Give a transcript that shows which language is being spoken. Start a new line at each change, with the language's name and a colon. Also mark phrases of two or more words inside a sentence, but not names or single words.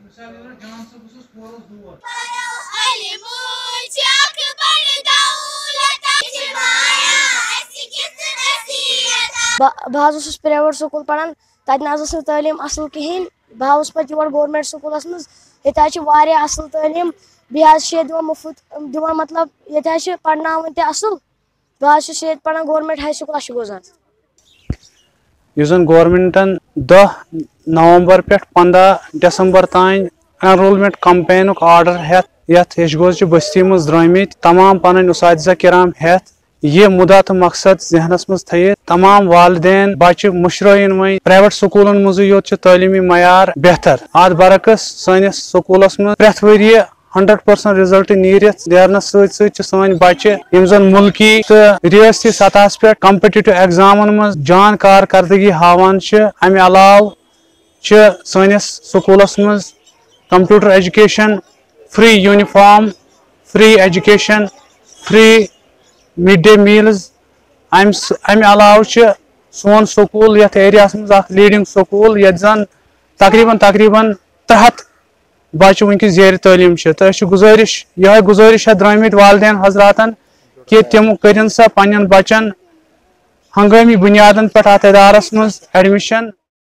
Kashmiri: بہت پرائیویٹ سکول پڑھان تب نہ تعلیم اصل کہین بہ پہ یور گورمنٹ سکولس مز یہ اصل تعلیم بیٚیہِ دِوان مفت دِوان مطلب یہ پڑھناون تہِ اصل بہت پڑھان گورمنٹ ہائی سکول اشگوزان یُس زن گورمنٹن 10 نومبر پہ 15 دسمبر تان انرولمنٹ کمپینک آرڈر ہیتھ یتھ یشگوز بستی مز درامت تمام پن اساتذہ کرام ہیتھ یہ مدعا تو مقصد ذہنس مز تھیت تمام والدین بچہ مشرائن وی پرائیویٹ سکولن مز یوت تعلیمی معیار بہتر ات برعکس سنس سکولس مز پریت ؤری 100% رزلٹ نیرت نیرنس ست سن بچہ یم زن ملکی تو ریاستی سطح پہ کمپٹیٹو ایگزامن مز جان کارکردگی ہاوان امہ علاوہ سنس سکولس مز کمپیوٹر ایجوکیشن فری یونیفارم فری ایجوکیشن فری مڈ ڈے میلز امہ علاوہ سون سکول یتھ ایریا مز لیڈنگ سکول یت زن تقریباً 300 بچہ ونکس زیر تعلیم تو گزارش یہ گزارش ہے درامت والدین حضراتن کہ تم کرن سا پنن بچن ہنگامی بنیادن پہ ات ادارس مز ایڈمشن